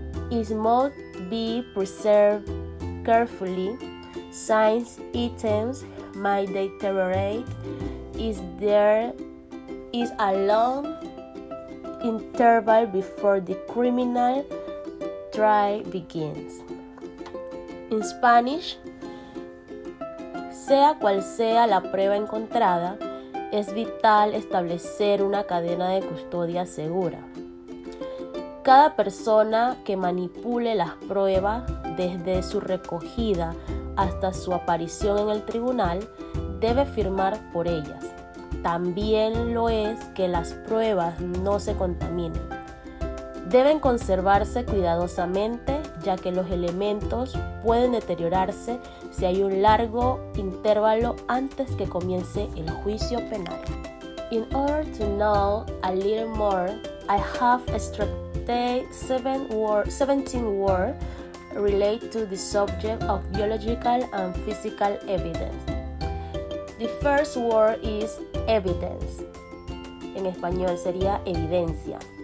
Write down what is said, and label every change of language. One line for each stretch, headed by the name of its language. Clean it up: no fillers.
English: It must be preserved carefully. Since items might deteriorate, there is a long interval before the criminal trial begins. In Spanish,
Spanish: sea cual sea la prueba encontrada, es vital establecer una cadena de custodia segura. Cada persona que manipule las pruebas desde su recogida hasta su aparición en el tribunal debe firmar por ellas. También lo es que las pruebas no se contaminen. Deben conservarse cuidadosamente ya que los elementos pueden deteriorarse si hay un largo intervalo antes que comience el juicio penal.
English: In order to know a little more, I have extracted 17 words related to the subject of biological and physical evidence. The first word is evidence.
Spanish: En español sería evidencia.